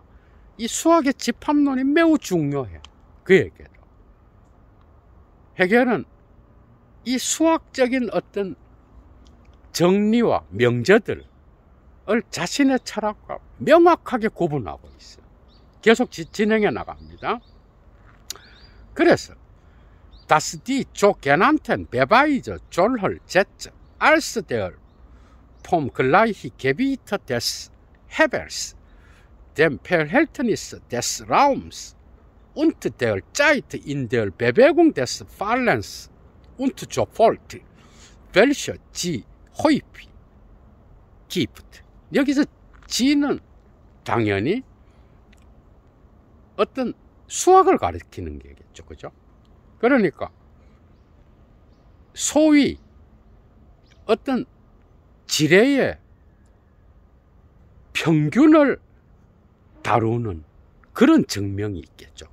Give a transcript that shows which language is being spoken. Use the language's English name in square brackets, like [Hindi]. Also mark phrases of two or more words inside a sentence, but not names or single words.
[Korean] 이 수학의 집합론이 매우 중요해. 그에게도 해겔은 이 수학적인 어떤 정리와 명제들을 자신의 철학과 명확하게 구분하고 있어요. 계속 진행해 나갑니다. [German] 그래서 Das die sogenannten Beweise solcher Sätze als der vom Gleichgewicht des Hebels, dem Verhältnis des Raums und der Zeit in der Bewegung des Fallens und so fort, welche sie häufig gibt. [Korean] 여기서 지는 당연히 어떤 수학을 가리키는 게겠죠, 그죠? 그러니까 소위 어떤 지뢰의 평균을 다루는 그런 증명이 있겠죠.